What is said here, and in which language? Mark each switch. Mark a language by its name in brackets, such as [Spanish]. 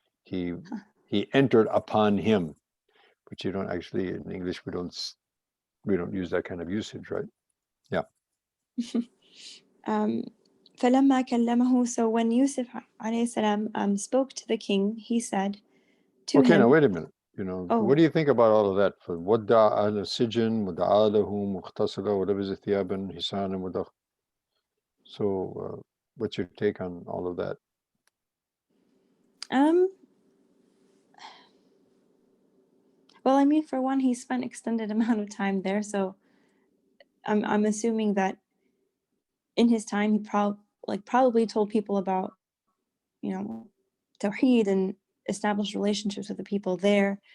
[English] He entered upon him, but you don't actually, in English, we don't use that kind of usage, right? Yeah. [Arabic] فلما كلمه, [English] so when Yusuf alayhi salam spoke to the king, he said to him. Okay, now wait a minute. What do you think about all of that? [Arabic] For ودع أهل السجن ودعا لهم واغتسل ولبس ثيابا حسانا ودخل. [English] So, what's your take on all of that? Well, I mean, for one, he spent extended amount of time there, so I'm assuming that in his time he probably told people about, Tawheed and established relationships with the people there.